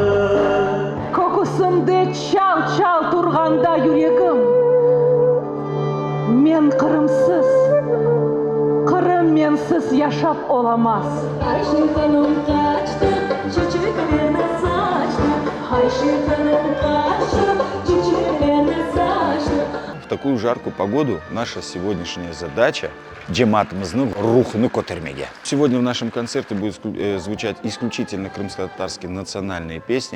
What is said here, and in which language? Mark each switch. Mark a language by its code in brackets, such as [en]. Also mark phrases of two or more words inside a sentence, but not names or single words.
[crh] Kokusunda çal çal turganda yüreğim, men Kırımsız, Kırım mensiz yaşap olamaz. Ayşe Hanım kaçtı, çiçeklerine saçtı. Ayşe Hanım kaçtı, çiçeklerine saçtı. [ru] В такую жаркую погоду наша сегодняшняя задача [crh] джематымызны рухны көтермеге. [ru] Сегодня в нашем концерте будут звучать исключительно крымско-татарские национальные песни.